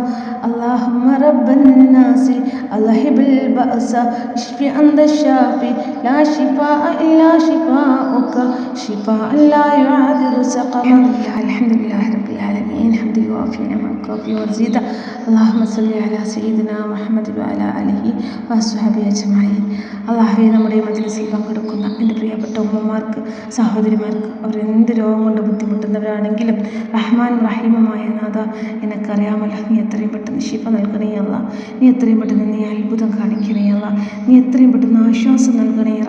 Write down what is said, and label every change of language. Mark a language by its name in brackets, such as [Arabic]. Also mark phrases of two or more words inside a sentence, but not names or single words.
[Arabic] اللهم رب الناس أذهب البأس اشف أنت الشافي لا شفاء إلا شفاؤك شفاء لا يغادر سقما الحمد لله رب العالمين حمد يوافي نعمك وفي مزيدا اللهم صل على سيدنا محمد وعلى آله وصحبه أجمعين [Malayalam] അല്ലാഹുവേ നമ്മുടെ മജ്‌ലിസിൽ പങ്കെടുക്കുന്ന എൻ്റെ പ്രിയപ്പെട്ട ഉമ്മമാർക്ക് സഹോദരിമാർക്ക് അവരെന്ത് രോഗം കൊണ്ട് ബുദ്ധിമുട്ടുന്നവരാണെങ്കിലും റഹ്മാൻ റഹീമുമായ നാഥ എനിക്കറിയാമല്ലോ നീ എത്രയും പെട്ടെന്ന് ശിഫ നൽകണേ അല്ലാ നീ എത്രയും പെട്ടെന്ന് നീ അത്ഭുതം കാണിക്കണേ അല്ലാ നീ എത്രയും പെട്ടെന്ന് ആശ്വാസം നൽകണേ റഹ്മാൻ